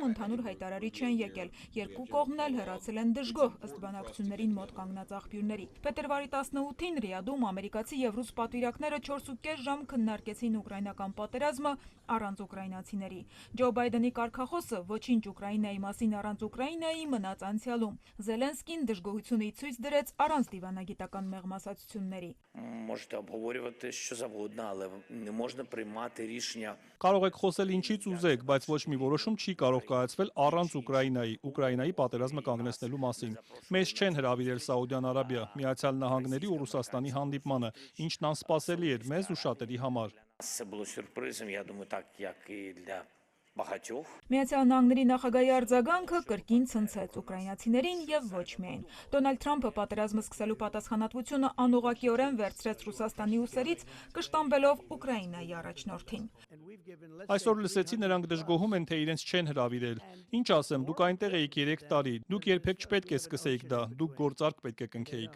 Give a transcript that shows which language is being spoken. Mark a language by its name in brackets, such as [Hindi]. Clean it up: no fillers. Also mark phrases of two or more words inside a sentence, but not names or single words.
[Armenian] ընդհանուր հայտարարի չեն եկել։ Երկու կողմն էլ հեռացել են դժգոհ ըստ բանակցություններին մոտ կանգնած աղբյուրների։ Փետրվարի 18-ին Ռիադում ամերիկացի եւ ռուս պատվիրակները 4.5 ժամ քննարկեցին ուկրաինական պատերազմը առանց ուկրաինացիների։ Ջո Բայդենի կարգախոսը ոչինչ Ուկրաինայի մասին առանց Ուկրաինայի մնաց անցյալում։ Զելենսկին դժգոհությունը ցույց դրեց առանց դիվանագիտական մեղմասացությունների։ [Ukrainian] Можете обговорювати що завгодно, але не можна приймати рішення. [Armenian] Կարող եք խոսել ինչից ուզեք, բայց ոչ մի որոշում չի կարող կայացվել առանց Ուկրաինայի պատերազմը կանգնեցնելու մասին։ Մեզ չեն հրավիրել Սաուդյան Արաբիա, Միացյալ Նահանգների ու Ռուսաստանի հանդիպմանը, ինչն անսպասելի էր մեզ ու շատերի համար։ [Ukrainian] Це було сюрпризом, я думаю, так як і для багатьох. [Armenian] Միացյալ Նահանգների նախագահի արձագանքը կրկին ցնցեց ուկրաինացիներին եւ ոչ միայն։ Դոնալդ Թրամփը պատերազմը սկսելու պատասխանատվությունը անուղղակիորեն վերցրեց Ռուսաստանի ուսերից, կշտամբելով Ուկրաինայի առաջնորդին։ Այսօր լսեցի նրանք դժգոհում են, թե իրենց չեն հրավիրել։ Ինչ ասեմ, դուք այնտեղ էիք 3 տարի, դուք երբեք չպետք է սկսեիք դա, դուք գործարք պետք է կնքեիք։